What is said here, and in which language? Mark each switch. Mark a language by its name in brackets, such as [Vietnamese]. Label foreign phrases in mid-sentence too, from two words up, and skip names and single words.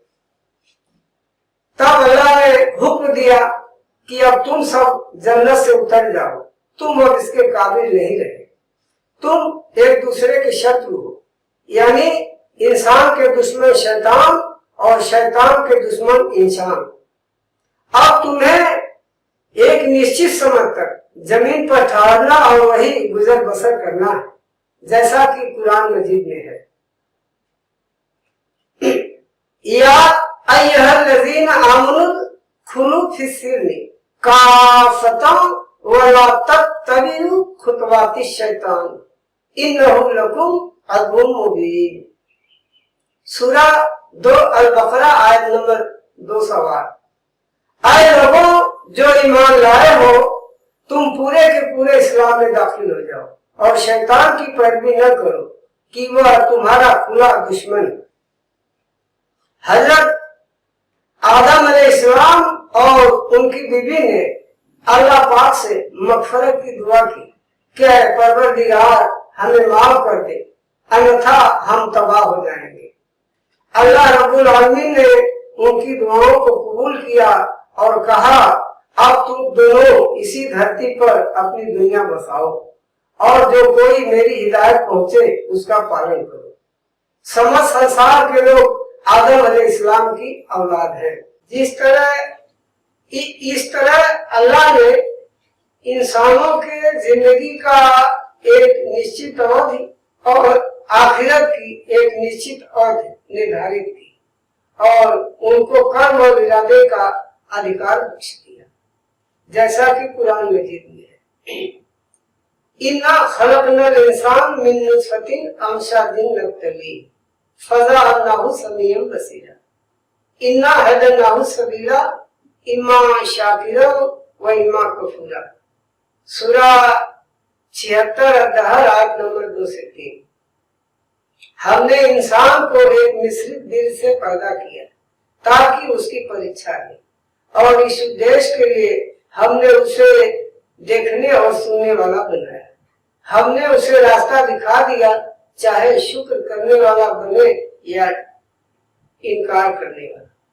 [Hindi] तब अल्लाह ने हुक्म दिया कि अब तुम सब जन्नत से उतर जाओ, तुम अब इसके काबिल नहीं रहे, तुम एक दूसरे के शत्रु हो, यानी इंसान के दुश्मन शैतान और शैतान के दुश्मन इंसान। अब तुम्हें एक निश्चित समय तक जमीन पर ठहरना और वही गुजर बसर करना है, जैसा कि कुरान मजीद में है। [Arabic] يا أيها الذين آمنوا ادخلوا في السلم كافة ولا تتبعوا خطوات الشيطان إنه لكم عدو مبين. [Hindi] सूरा 2 अल-बकरा आयत नंबर 208। आए लोगों जो ईमान लाए हो, तुम पूरे के पूरे इस्लाम में दाखिल हो जाओ और शैतान की पैरवी न करो कि वह तुम्हारा खुला दुश्मन। हजरत आदम अलैहिस्सलाम और उनकी बीवी ने अल्लाह पाक से मगफरत की दुआ की, क्या परवरदिगार हमें माफ कर दे, अन्यथा हम तबाह हो जाएंगे। अल्लाह रब्बुल आलमीन ने उनकी दुआओं को कबूल किया और कहा अब तुम दोनों इसी धरती पर अपनी दुनिया बसाओ और जो कोई मेरी हिदायत पहुंचे उसका पालन करो। समस्त संसार के लोग आदम अलैहिस्सलाम की औलाद है। इस तरह अल्लाह ने इंसानों के जिंदगी का एक निश्चित अवधि और आखिरत की एक निश्चित अवधि निर्धारित की और उनको कर्म और इरादे का अधिकार बख्श दिया, जैसा कि कुरान मजीद में है। [Arabic] إنا خلقنا الإنسان من نطفة أمشاج نبتليه فجعلناه سميعا بصيرا إنا هديناه السبيل إما شاكرا وإما كفورا. [Hindi] सूरा 76 अद्दहर आयत नंबर 2 से 3। हमने इंसान को एक मिश्रित दिल से पैदा किया ताकि उसकी परीक्षा ले, और इस उद्देश्य के लिए हमने उसे देखने और सुनने वाला बनाया। हमने उसे रास्ता दिखा दिया, चाहे शुक्र करने वाला बने या इनकार करने वाला।